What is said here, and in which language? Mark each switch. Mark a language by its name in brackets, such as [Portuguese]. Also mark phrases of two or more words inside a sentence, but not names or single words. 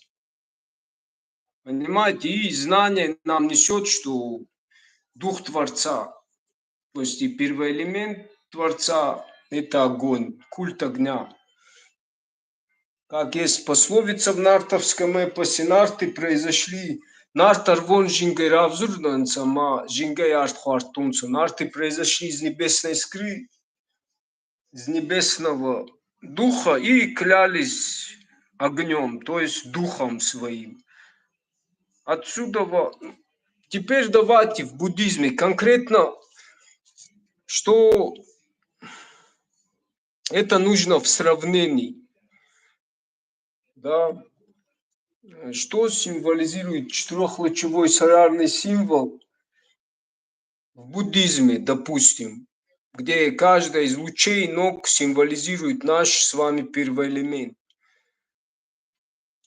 [Russian] Понимаете, и знание нам несет, что дух Творца, то есть и первый элемент Творца – это огонь, культ огня. Как есть пословица в нартовском эпосе, нарты произошли, [Ingush] нартар вон жингай равзурданца, ма жингай артхуартунца, [Russian] нарты произошли из небесной искры, из небесного духа и клялись огнем, то есть духом своим. Отсюда, теперь давайте в буддизме конкретно, что это нужно в сравнении, да, что символизирует четырехлучевой солярный символ в буддизме, допустим, где каждая из лучей ног символизирует наш с вами первый элемент.